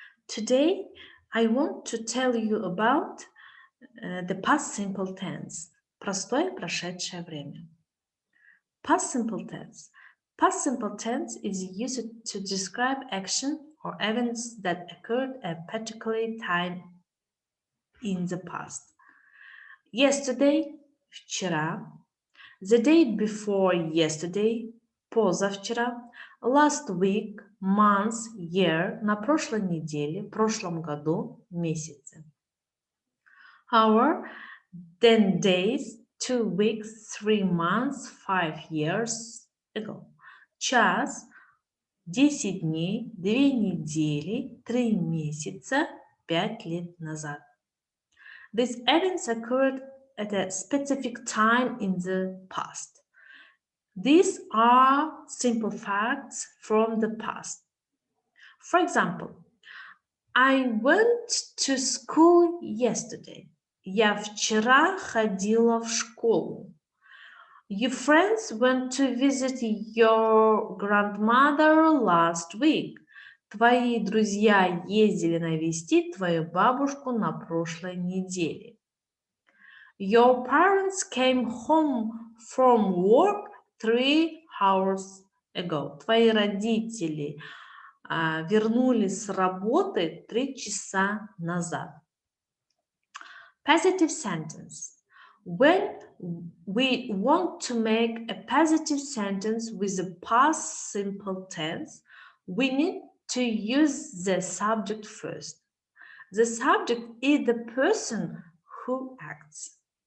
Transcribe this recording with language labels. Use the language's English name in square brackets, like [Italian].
[English] Today, I want to tell you about the past simple tense. [Russian] Простое прошедшее время. [English] Past simple tense. Past simple tense is used to describe action or events that occurred at a particular time in the past. Yesterday, [Russian] вчера. [English] The day before yesterday, [Russian] позавчера. [English] Last week, month, year, [Russian] на прошлой неделе, в прошлом году, месяце. [English] Hour, 10 days, 2 weeks, 3 months, 5 years ago. [Russian] Час, 10 дней, 2 недели, 3 месяца, 5 лет назад. [English] These events occurred at a specific time in the past. These are simple facts from the past. For example, I went to school yesterday. [Russian] Я вчера ходила в школу. [English] Your friends went to visit your grandmother last week. [Russian] Твои друзья ездили навестить твою бабушку на прошлой неделе. [English] Your parents came home from work 3 hours ago. [Russian] Твои родители вернулись с работы 3 часа назад. [English] Positive sentence. When we want to make a positive sentence with the past simple tense, we need to use the subject first. The subject is the person who acts.